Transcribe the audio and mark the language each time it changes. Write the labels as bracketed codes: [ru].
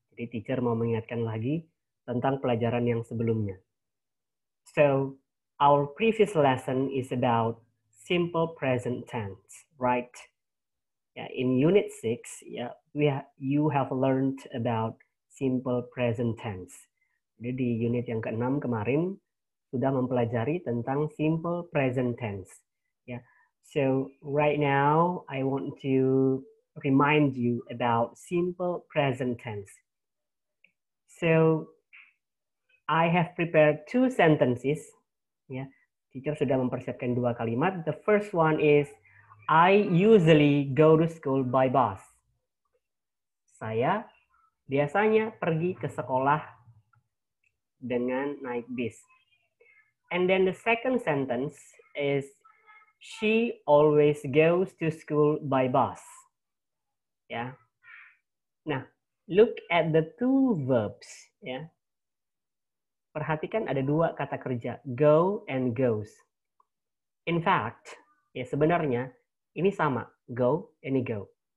[id] Jadi teacher mau mengingatkan lagi tentang pelajaran yang sebelumnya. [en] So, our previous lesson is about simple present tense, right? Yeah, in unit 6, you have learned about simple present tense. [id] Jadi di unit yang ke-6 kemarin sudah mempelajari tentang simple present tense. Yeah. [en] So right now I want to remind you about simple present tense. So I have prepared two sentences. Yeah. Teacher [id] sudah mempersiapkan dua kalimat. [en] The first one is I usually go to school by bus. [id] Saya biasanya pergi ke sekolah dengan naik bis. [en] And then the second sentence is she always goes to school by bus. Ya. Nah, look at the two verbs, ya. [id] Perhatikan ada dua kata kerja, go and goes. [en] In fact, [id] ya sebenarnya ini sama, go and go.